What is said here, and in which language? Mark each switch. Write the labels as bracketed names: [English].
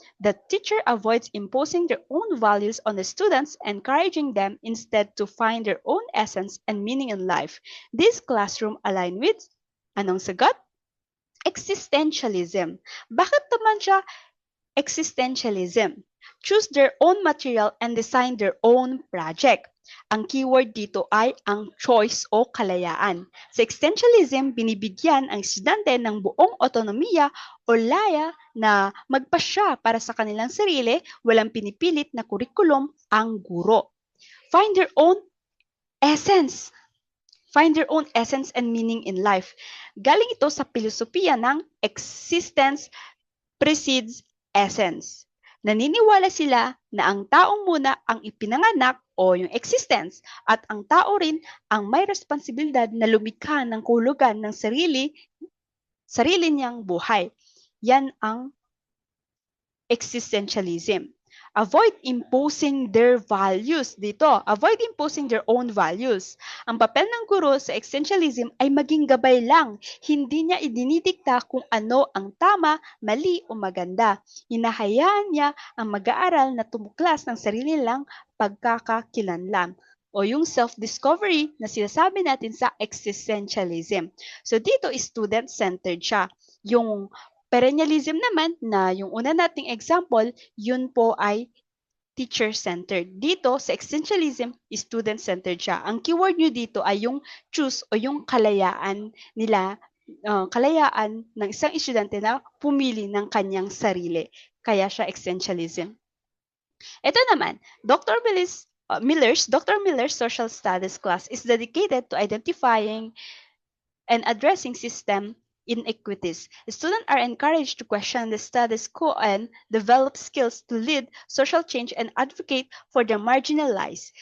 [English] The teacher avoids imposing their own values on the students, encouraging them instead to find their own essence and meaning in life. This classroom align with, [Filipino] anong sagot? [English] Existentialism. [Filipino] Bakit naman siya existentialism? [English] Choose their own material and design their own project. [Filipino] Ang keyword dito ay ang choice o kalayaan. Sa existentialism, binibigyan ang estudyante ng buong otonomiya o laya na magpasya para sa kanilang sarili, walang pinipilit na kurikulum ang guro. [English] Find their own essence. Find their own essence and meaning in life. [Filipino] Galing ito sa filosofiya ng [English] existence precedes essence. [Filipino] Naniniwala sila na ang tao muna ang ipinanganak o yung existence at ang tao rin ang may responsibilidad na lumikha ng kahulugan ng sarili niyang buhay. Yan ang existentialism. [English] Avoid imposing their values dito. Avoid imposing their own values. [Filipino] Ang papel ng guro sa existentialism ay maging gabay lang. Hindi niya idinidikta kung ano ang tama, mali o maganda. Hinahayaan niya ang mag-aaral na tumuklas ng sarili lang pagkakakilanlan o yung self-discovery na sinasabi natin sa existentialism. So dito, student-centered siya. Yung perennialism naman, na yung una nating example, yun po ay teacher-centered. Dito, sa existentialism, student-centered siya. Ang keyword nyo dito ay yung choose o yung kalayaan nila, kalayaan ng isang estudyante na pumili ng kanyang sarili. Kaya siya existentialism. Ito naman, Dr. [English] Miller's Social Studies class is dedicated to identifying and addressing system inequities. Students are encouraged to question the status quo and develop skills to lead social change and advocate for the marginalized.